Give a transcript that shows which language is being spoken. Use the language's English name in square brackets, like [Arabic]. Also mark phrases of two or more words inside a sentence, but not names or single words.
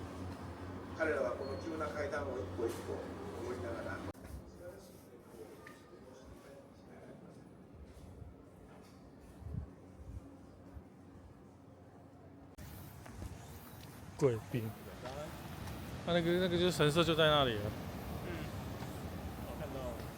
[Japanese] 彼らはこの急な階段を一歩一歩登りながら [Chinese] 贵宾。那个就是神社就在那里了。我看到。